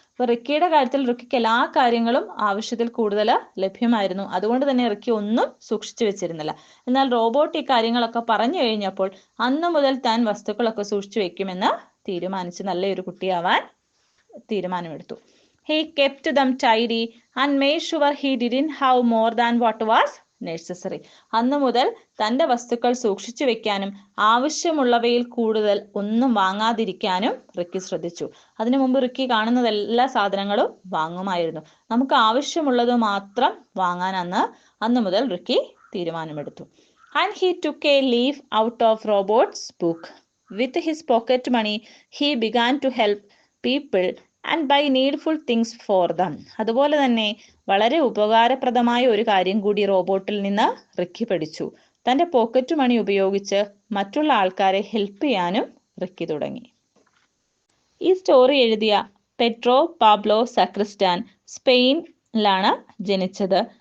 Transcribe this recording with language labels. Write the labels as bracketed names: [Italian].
[Malayalam] അപ്പൊ റിക്കിയുടെ കാര്യത്തിൽ റിക്കിക്ക് എല്ലാ കാര്യങ്ങളും ആവശ്യത്തിൽ കൂടുതൽ ലഭ്യമായിരുന്നു. അതുകൊണ്ട് തന്നെ റിക്കി ഒന്നും സൂക്ഷിച്ചു വെച്ചിരുന്നില്ല. എന്നാൽ റോബോട്ട് ഈ കാര്യങ്ങളൊക്കെ പറഞ്ഞു കഴിഞ്ഞപ്പോൾ അന്ന് മുതൽ താൻ വസ്തുക്കളൊക്കെ സൂക്ഷിച്ചു വെക്കുമെന്ന് തീരുമാനിച്ച് നല്ലൊരു കുട്ടിയാവാൻ തീരുമാനമെടുത്തു. [English] He kept them tidy and made sure he didn't have more than what was necessary. [Malayalam] അന്ന് മുതൽ തൻ്റെ വസ്തുക്കൾ സൂക്ഷിച്ചു വെക്കാനും ആവശ്യമുള്ളവയിൽ കൂടുതൽ ഒന്നും വാങ്ങാതിരിക്കാനും റിക്കി ശ്രദ്ധിച്ചു. അതിനു മുമ്പ് റിക്കി കാണുന്നത് എല്ലാ സാധനങ്ങളും വാങ്ങുമായിരുന്നു. നമുക്ക് ആവശ്യമുള്ളത് മാത്രം വാങ്ങാൻ അന്ന് മുതൽ റിക്കി തീരുമാനമെടുത്തു. [English] And he took a leaf out of Robot's book. With his pocket money, he began to help people and buy needful things for them. [Malayalam] അതുപോലെ തന്നെ വളരെ ഉപകാരപ്രദമായ ഒരു കാര്യം കൂടി റോബോട്ടിൽ നിന്ന് റിക്കി പഠിച്ചു. തൻ്റെ പോക്കറ്റ് മണി ഉപയോഗിച്ച് മറ്റുള്ള ആൾക്കാരെ ഹെൽപ്പ് ചെയ്യാനും റിക്കി തുടങ്ങി. ഈ സ്റ്റോറി എഴുതിയ പെട്രോ പാബ്ലോ സക്രിസ്റ്റാൻ സ്പെയിനിലാണ് ജനിച്ചത്.